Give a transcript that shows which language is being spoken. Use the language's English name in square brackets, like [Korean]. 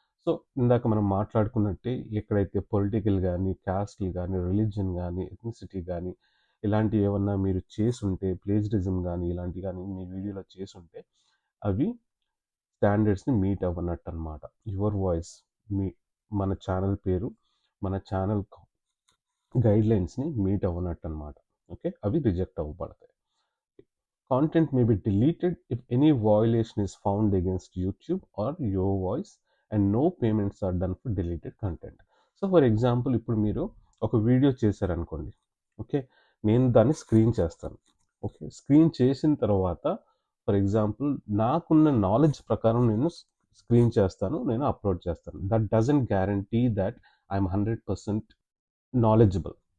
[Telugu] So ఇందాక మనం మాట్లాడుకున్నట్టే, ఎక్కడైతే పొలిటికల్ కానీ, క్యాస్ట్లు కానీ, రిలీజియన్ కానీ, ఎథ్నిసిటీ కానీ ఇలాంటివి ఏమన్నా మీరు చేసుంటే, ప్లేజరిజం కానీ ఇలాంటివి కానీ మీ వీడియోలో చేసుంటే అవి స్టాండర్డ్స్ని మీట్ అవ్వనట్టు అనమాట. యువర్ వాయిస్, మన ఛానల్ పేరు, మన ఛానల్ గైడ్లైన్స్ని మీట్ అవ్వనట్టు అనమాట. ఓకే, అవి reject అవ్వబడతాయి. [English] Content may be deleted if any violation is found against YouTube or your voice and no payments are done for deleted content. So for example, [Telugu] ఇప్పుడు మీరు ఒక video చేశారనుకోండి. Okay, నేను దాన్ని screen చేస్తాను. Okay, screen చేసిన తర్వాత [English] for example [Telugu] నాకున్న నాలెడ్జ్ ప్రకారం నేను స్క్రీన్ చేస్తాను, నేను అప్లోడ్ చేస్తాను. [English] That doesn't guarantee that I'm 100% knowledgeable.